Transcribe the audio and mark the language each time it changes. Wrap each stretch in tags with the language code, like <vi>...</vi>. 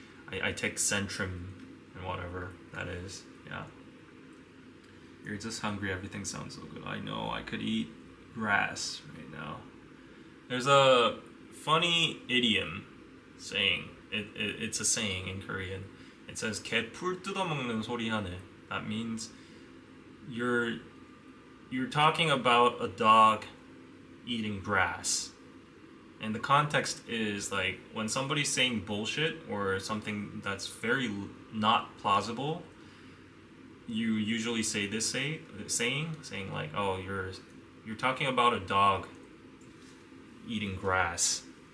<en>I take Centrum and whatever that is. Yeah. You're just hungry. Everything sounds so good. I know. I could eat grass right now. There's a funny idiom saying. It's a saying in Korean.</en> <ko>It says "개풀 뜯어먹는 소리 하네."</ko> <en>That means you're talking about a dog eating grass. And the context is like when somebody's saying bullshit or something that's very not plausible, you usually say this saying like, oh, you're talking about a dog eating grass.</en>